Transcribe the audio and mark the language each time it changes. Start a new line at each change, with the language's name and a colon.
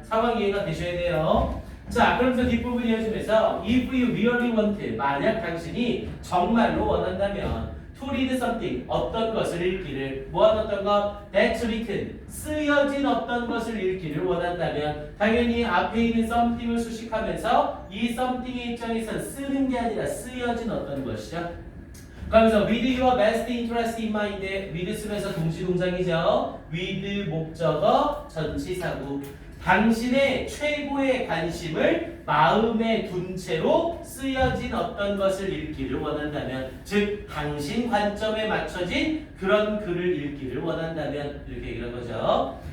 Korean: 상황 이해가 되셔야 돼요. 자, 그러면서 뒷부분 이어지면서
English: if you really want,
Korean: 만약 당신이 정말로 원한다면
English: to read something,
Korean: 어떤 것을 읽기를, 어떤 것?
English: that's written,
Korean: 쓰여진 어떤 것을 읽기를 원한다면 당연히 앞에 있는 something을 수식하면서 이 something의 입장에서 쓰는 게 아니라 쓰여진 어떤 것이죠. 그러면서
English: with your best interest in mind,
Korean: with 쓰면서 동시동작이죠. with 목적어 전치사구, 당신의 최고의 관심을 마음에 둔 채로 쓰여진 어떤 것을 읽기를 원한다면, 즉 당신 관점에 맞춰진 그런 글을 읽기를 원한다면 이렇게 얘기한 거죠.